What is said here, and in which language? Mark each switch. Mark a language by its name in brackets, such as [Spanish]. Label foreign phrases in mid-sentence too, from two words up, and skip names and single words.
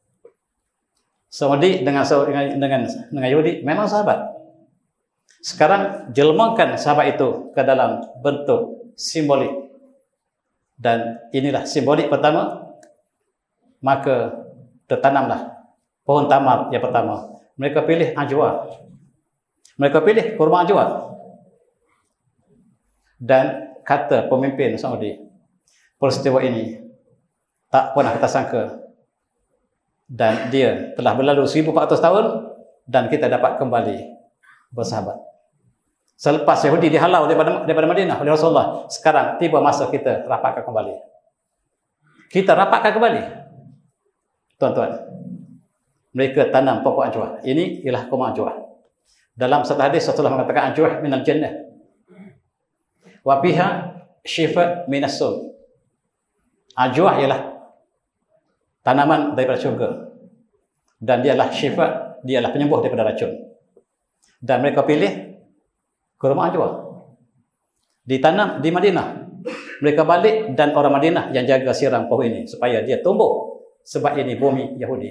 [Malay] Saudi dengan Yahudi memang sahabat. Sekarang jelmakan sahabat itu ke dalam bentuk simbolik. Dan inilah simbolik pertama. Maka tertanamlah pohon tamar yang pertama. Mereka pilih ajwa. Mereka pilih kurma ajwa. Dan kata pemimpin Saudi, peristiwa ini tak pernah kita sangka. Dan dia telah berlalu 1400 tahun dan kita dapat kembali bersahabat. Selepas Yahudi dihalau daripada Madinah oleh Rasulullah, sekarang tiba masa kita rapatkan kembali. Kita rapatkan kembali. Tuan-tuan, mereka tanam pokok ajwa. Ini ialah kurma ajwa. Dalam satu hadis Rasulullah mengatakan [Arabic] العجوة من الجنة وفيها شفاء من السم. [Malay] Ajwa ialah tanaman daripada syurga, dan dialah syifa, dialah penyembuh daripada racun. Dan mereka pilih kurma ajwa, ditanam di Madinah. Mereka balik dan orang Madinah yang jaga siram pohon ini supaya dia tumbuh, sebab ini bumi Yahudi.